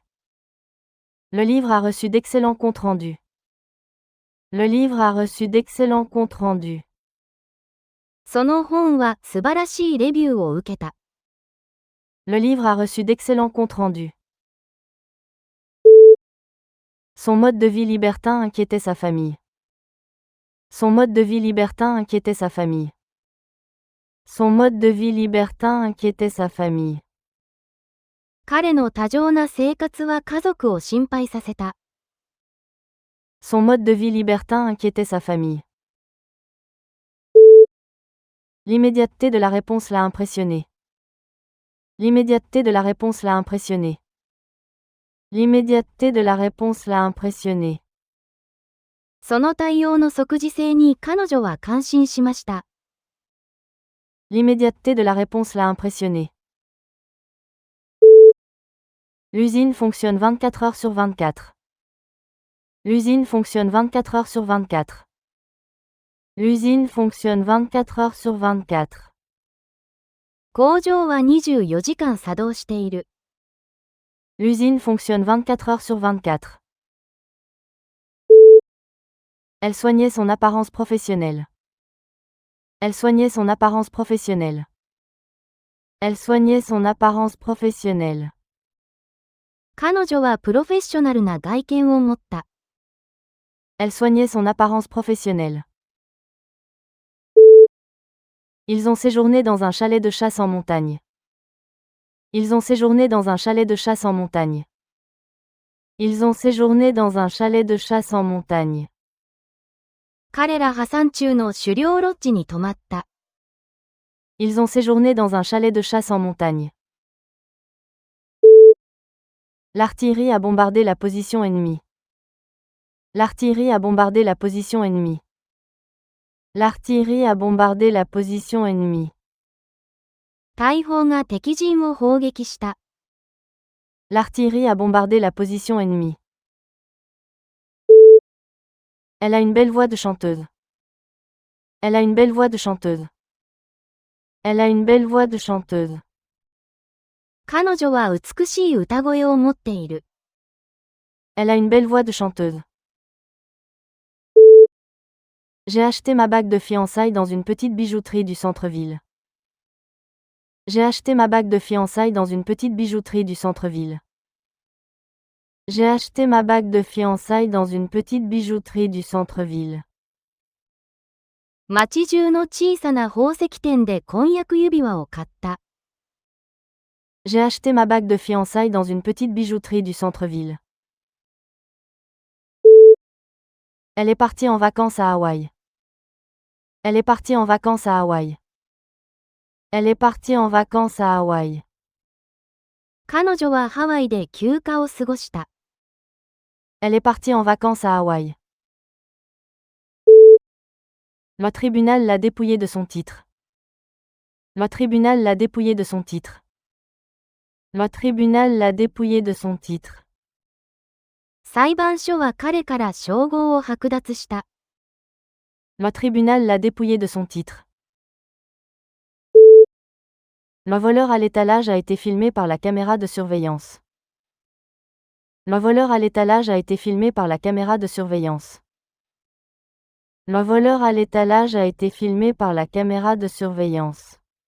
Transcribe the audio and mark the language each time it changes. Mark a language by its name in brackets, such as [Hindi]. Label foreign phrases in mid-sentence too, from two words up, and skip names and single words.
[French] Le livre a reçu d'excellents comptes rendus. Le livre a reçu d'excellents comptes rendus. [Japanese] その本は素晴らしいレビューを受けた。 [French] Le livre a reçu d'excellents comptes rendus. Son mode de vie libertin inquiétait sa famille. Son mode de vie libertin inquiétait sa famille. Son mode de vie libertin inquiétait sa famille. [Japanese] 彼の多情な生活は家族を心配させた。 [French] Son mode de vie libertin inquiétait sa famille. L'immédiateté de la réponse l'a impressionné. L'immédiateté de la réponse l'a impressionné. L'immédiateté de la réponse l'a impressionné. [Japanese] その対応の即時性に彼女は感心しました。 [French] L'immédiateté de la réponse l'a impressionné. L'usine fonctionne 24 heures sur 24. L'usine fonctionne 24 heures sur 24. L'usine fonctionne 24 heures sur 24. [Japanese] 工場は24時間作動している。 [French] L'usine fonctionne 24 heures sur 24. Elle soignait son apparence professionnelle. Elle soignait son apparence professionnelle. Elle soignait son apparence professionnelle. [Japanese] 彼女はプロフェッショナルな外見を持った。 [French] Elle soignait son apparence professionnelle. Ils ont séjourné dans un chalet de chasse en montagne. Ils ont séjourné dans un chalet de chasse en montagne. Ils ont séjourné dans un chalet de chasse en montagne. [Japanese] 彼ら破産中の狩猟ロッジに泊まった。 [French] Ils ont séjourné dans un chalet de chasse en montagne. L'artillerie a bombardé la position ennemie. L'artillerie a bombardé la position ennemie. L'artillerie a bombardé la position ennemie. [Japanese] 大砲が敵陣を砲撃した。 [French] L'artillerie a bombardé la position ennemie. Elle a une belle voix de chanteuse. Elle a une belle voix de chanteuse. Elle a une belle voix de chanteuse. [Japanese] 彼女は美しい歌声を持っている。 [French] Elle a une belle voix de chanteuse. J'ai acheté ma bague de fiançailles dans une petite bijouterie du centre-ville. J'ai acheté ma bague de fiançailles dans une petite bijouterie du centre-ville. J'ai acheté ma bague de fiançailles dans une petite bijouterie du centre-ville. [Japanese] 街中の小さな宝石店で婚約指輪を買った。 [French] J'ai acheté ma bague de fiançailles dans une petite bijouterie du centre-ville. Elle est partie en vacances à Hawaï. Elle est partie en vacances à Hawaï. Elle est partie en vacances à Hawaï. [Japanese] 彼女はハワイで休暇を過ごした。 [French] Elle est partie en vacances à Hawaï. Le tribunal l'a dépouillé de son titre. Le tribunal l'a dépouillé de son titre. Le tribunal l'a dépouillé de son titre. [Japanese] 裁判所は彼から称号を剥奪した。 [French] Le tribunal l'a dépouillé de son titre. Le voleur à l'étalage a été filmé par la caméra de surveillance. Le voleur à l'étalage a été filmé par la caméra de surveillance. Le voleur à l'étalage a été filmé par la caméra de surveillance.